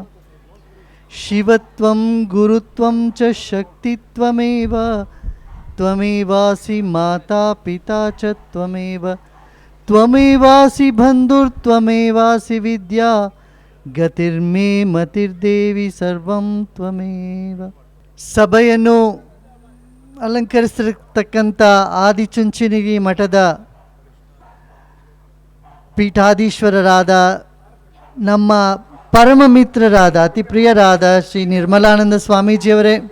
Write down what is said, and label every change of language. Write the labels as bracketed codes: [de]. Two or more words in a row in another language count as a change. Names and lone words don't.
[sa] शिवत्वं गुरुत्वं च शक्तित्वमेव त्वमेवासि माता पिता च त्वमेव त्वमेवासि बन्धुर्त्वमेवासि विद्या ಗತಿರ್ಮೇ ಮತಿರ್ದೇವಿ ಸರ್ವಂ ತ್ವಮೇವ. [kn] ಸಭೆಯನ್ನು ಅಲಂಕರಿಸಿರ್ತಕ್ಕಂಥ ಆದಿಚುಂಚನಗಿರಿ ಮಠದ ಪೀಠಾಧೀಶ್ವರರಾದ ನಮ್ಮ ಪರಮ ಮಿತ್ರರಾದ ಅತಿ ಪ್ರಿಯರಾದ ಶ್ರೀ ನಿರ್ಮಲಾನಂದ ಸ್ವಾಮೀಜಿಯವರೇ,